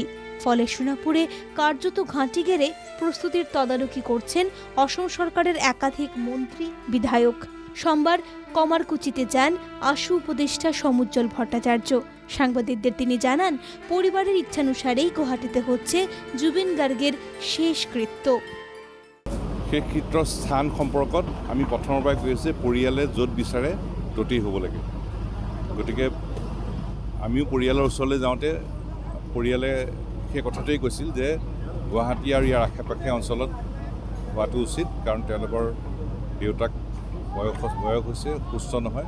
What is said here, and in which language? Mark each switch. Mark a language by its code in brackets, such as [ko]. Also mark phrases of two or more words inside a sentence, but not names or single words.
[bn] ফলে সোনাপুরে কার্যত ঘাঁটি গেড়ে প্রস্তুতির তদারকি করছেন অসম সরকারের একাধিক মন্ত্রী বিধায়ক। সোমবার কমারকুচিতে যান আশু উপদেষ্টা সমুজ্জ্বল ভট্টাচার্য। সাংবাদিকদের তিনি জানান, পরিবারের ইচ্ছানুসারেই গুৱাহাটীতে হচ্ছে জুবিন গাৰ্গের শেষকৃত্য। [as] শেষকৃত্য স্থান সম্পৰ্কত আমি প্ৰথমৰ পৰাই কৈ আছোঁ, পৰিয়ালে য'ত বিচাৰে ততেই হ'ব লাগে। গতিকে আমিও পৰিয়ালৰ ওচৰলৈ যাওঁতে পৰিয়ালে সেই কথাটোৱেই কৈছিল যে গুৱাহাটী আৰু ইয়াৰ আশে পাশে অঞ্চলত হোৱাটো উচিত, কাৰণ তেওঁলোকৰ দেউতাক বয়স হৈছে, সুস্থ নহয়।